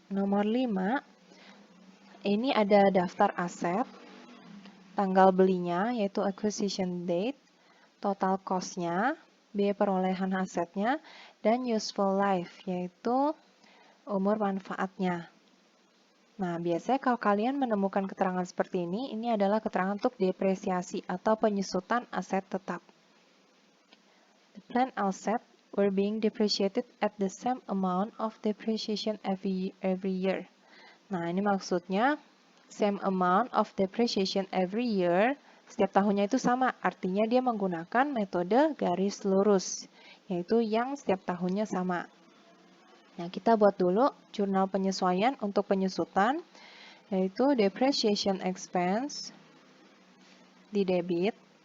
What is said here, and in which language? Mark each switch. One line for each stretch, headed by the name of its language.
Indonesian: Nomor 5, ini ada daftar aset, tanggal belinya yaitu acquisition date, total cost-nya, biaya perolehan asetnya, dan useful life yaitu umur manfaatnya. Nah, biasanya kalau kalian menemukan keterangan seperti ini adalah keterangan untuk depresiasi atau penyusutan aset tetap.
English: The planned asset were being depreciated at the same amount of depreciation every year.
Indonesian: Nah, ini maksudnya same amount of depreciation every year, setiap tahunnya itu sama, artinya dia menggunakan metode garis lurus, yaitu yang setiap tahunnya sama. Nah, kita buat dulu jurnal penyesuaian untuk penyusutan, yaitu depreciation expense di debit.